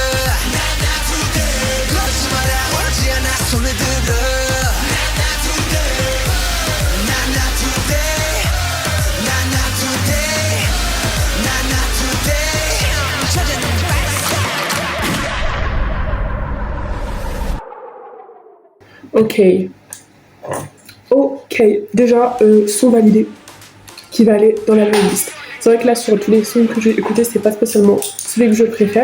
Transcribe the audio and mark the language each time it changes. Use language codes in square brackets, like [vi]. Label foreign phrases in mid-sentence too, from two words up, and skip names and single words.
[ko] 그러지 마라 오지 않아 손을 들어 나나 today 찾아낸 [fr] Ok, déjà, son validé qui va aller dans la playlist. C'est vrai que là, sur tous les sons que j'ai écoutés, c'est pas spécialement celui que je préfère.